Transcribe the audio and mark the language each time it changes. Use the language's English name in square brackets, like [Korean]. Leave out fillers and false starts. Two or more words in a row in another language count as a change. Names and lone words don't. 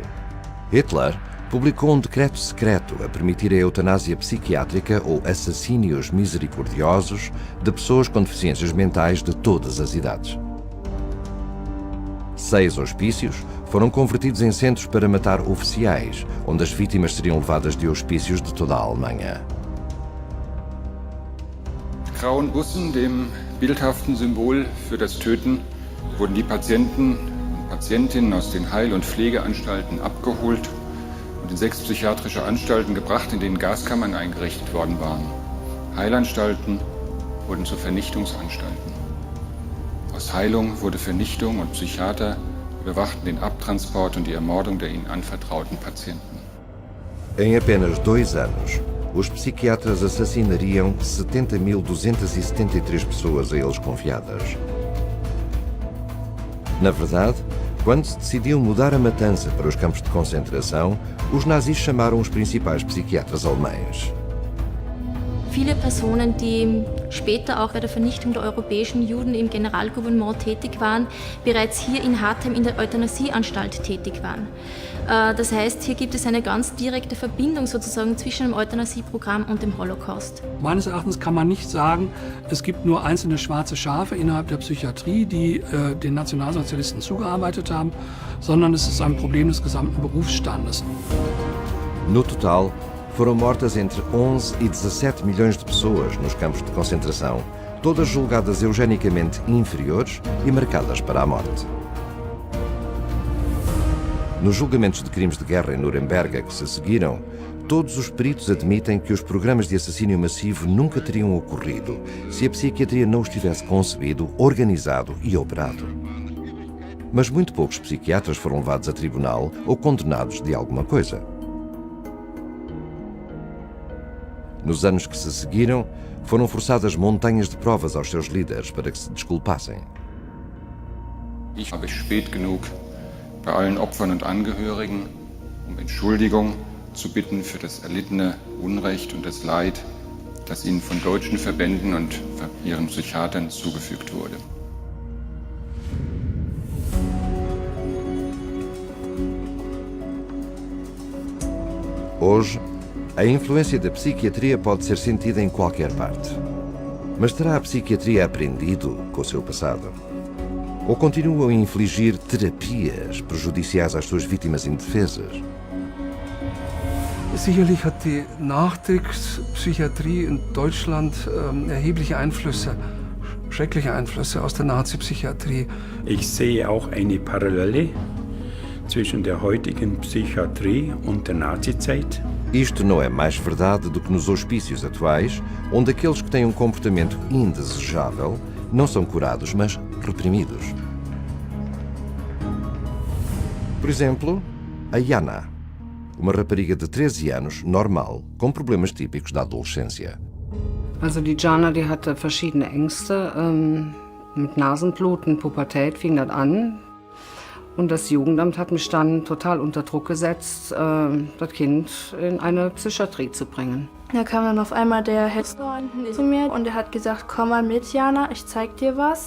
[Portuguese] Hitler publicou um decreto secreto a permitir a eutanásia psiquiátrica ou assassínios misericordiosos de pessoas com deficiências mentais de todas as idades. 6 hospícios foram convertidos em centros para matar oficiais, onde as vítimas seriam levadas de hospícios de toda a Alemanha. [German] Grauen Bussen, dem bildhaften Symbol für das Töten, wurden die Patienten und Patientinnen aus den Heil- und Pflegeanstalten abgeholt und in 6 psychiatrische Anstalten gebracht, in denen Gaskammern eingerichtet worden waren. Heilanstalten wurden zu Vernichtungsanstalten. Aus Heilung wurde Vernichtung und Psychiater überwachten den Abtransport und die Ermordung der ihnen anvertrauten Patienten. [Portuguese] Em apenas 2 anos, os psiquiatras assassinariam 70.273 pessoas a eles confiadas. Na verdade, quando se decidiu mudar a matança para os campos de concentração, os nazis chamaram os principais psiquiatras alemães. [German] Viele Personen, die später auch bei der Vernichtung der europäischen Juden im Generalgouvernement tätig waren, bereits hier in Hartheim in der Euthanasieanstalt tätig waren. Das heißt, hier gibt es eine ganz direkte Verbindung sozusagen zwischen dem Euthanasieprogramm und dem Holocaust. Meines Erachtens kann man nicht sagen, es gibt nur einzelne schwarze Schafe innerhalb der Psychiatrie, die den Nationalsozialisten zugearbeitet haben, sondern es ist ein Problem des gesamten Berufsstandes. [Portuguese] No total, foram mortas entre 11 e 17 milhões de pessoas nos campos de concentração, todas julgadas eugenicamente inferiores e marcadas para a morte. Nos julgamentos de crimes de guerra em Nuremberg que se seguiram, todos os peritos admitem que os programas de assassínio massivo nunca teriam ocorrido se a psiquiatria não os tivesse concebido, organizado e operado. Mas muito poucos psiquiatras foram levados a tribunal ou condenados de alguma coisa. Nos anos que se seguiram, foram forçadas montanhas de provas aos seus líderes para que se desculpassem. [German] Ich habe spät genug bei allen Opfern und Angehörigen Entschuldigung zu bitten für das erlittene Unrecht und das Leid, das ihnen von deutschen Verbänden und ihren Psychiatern zugefügt wurde. [Portuguese] Hoje, a influência da psiquiatria pode ser sentida em qualquer parte. Mas terá a psiquiatria aprendido com o seu passado? Ou continua a infligir terapias prejudiciais às suas vítimas indefesas? [German] Sicherlich hat die Nachkriegspsychiatrie in Deutschland erhebliche Einflüsse, schreckliche Einflüsse aus der Nazi-Psychiatrie. Ich sehe auch eine Parallele zwischen der heutigen Psychiatrie und der Nazizeit. [Portuguese] Isto não é mais verdade do que nos hospícios atuais, onde aqueles que têm um comportamento indesejável não são curados, mas reprimidos. Por exemplo, a Jana, uma rapariga de 13 anos, normal, com problemas típicos da adolescência. [German] Also die Jana, die hatte verschiedene Ängste, mit Nasenbluten, Pubertät fing das an. Und das Jugendamt hat mich dann total unter Druck gesetzt, das Kind in eine Psychiatrie zu bringen. Da kam dann auf einmal der Hester zu mir und er hat gesagt, komm mal mit, Jana, ich zeig dir was.